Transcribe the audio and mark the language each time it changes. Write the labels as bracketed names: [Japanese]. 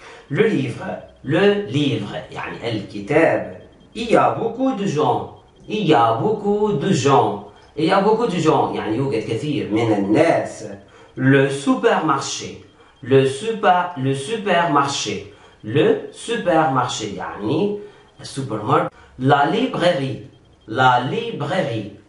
[French] Le livre [Arabic] يعني الكتاب. [French] Il y a beaucoup de gens [Arabic] يعني يوجد كثير من الناس. [French] Le supermarché [Arabic] يعني السوبر ماركت.